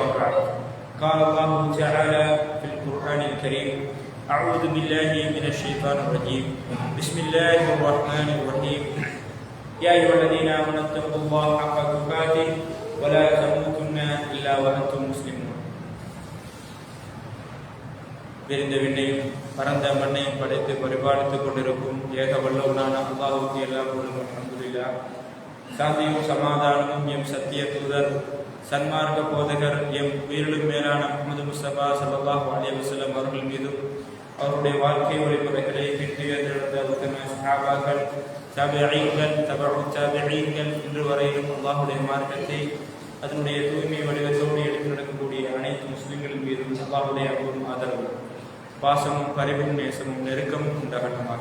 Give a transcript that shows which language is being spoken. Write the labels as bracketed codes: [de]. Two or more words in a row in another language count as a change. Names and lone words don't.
[ar] وبعد قال الله تعالى في القرآن الكريم: أعوذ بالله من الشيطان الرجيم بسم الله الرحمن الرحيم يا أيها الذين آمنوا اتقوا الله حق تقاته ولا تموتن إلا وأنتم مسلمون. [ta] விரிந்த விண்ணையும் பரந்த மண்ணையும் படைத்து பரிபாலித்துக் கொண்டிருக்கும் ஏக வல்லவனான அல்லாஹ்வுக்கு எல்லா புகழும் அல்ஹம்துலில்லாஹ். சாந்தியும் சமாதானமும் எம் சத்திய தூதர் சன்மார்க்க போதகர் எம் உயிரிலும் மேலான முஹம்மது முஸ்தபா [ar] صلى الله عليه وسلم [ta] அவர்கள் மீதும் அவருடைய வாழ்க்கை வழிமுறைகளை பின்தொடர்ந்த உத்தம சஹாபாக்கள், தாபிஈன்கள், தபஉ தாபிஈன்கள் இன்று வரையிலும் அல்லாஹ்வுடைய மார்க்கத்தை அதனுடைய தூய்மை வடிவத்தோடு எடுத்து நடக்கக்கூடிய அனைத்து முஸ்லிம்களின் மீதும் அல்லாஹ்வுடைய அன்பும் ஆதரவும் பாசமும் பரிவும் நேசமும் நெருக்கமும் உண்டாகட்டுமாக.